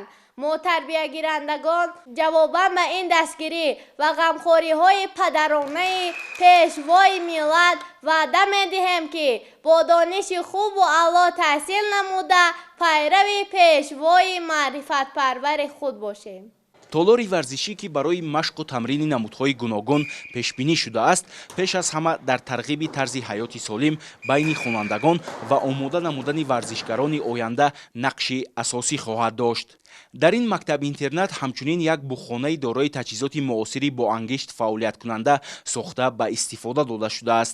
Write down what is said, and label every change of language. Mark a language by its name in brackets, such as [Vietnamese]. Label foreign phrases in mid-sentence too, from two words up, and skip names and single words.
[Persian] ما تربیه گیرندگان جواباً به این دستگیری و غمخوری های پدرانه پیشوای ملت وعده می‌دهیم که با دانش خوب و اعلی تحصیل نموده پیرو پیشوای معرفت پرور خود باشیم. [Tajik] толори варзишӣ ки барои машқу тамрини намудҳои гуногун пешбинӣ шудааст, пеш аз ҳама дар тарғиби тарзи ҳаёти солим байни хонандагон ва омода намудани варзишгарони оянда нақши асосӣ хоҳад дошт. дар ин мактаб-интернат ҳамчунин як буғхонаи дорои таҷҳизоти муосири боангишт фаъолияткунанда сохта ба истифода дода шудааст.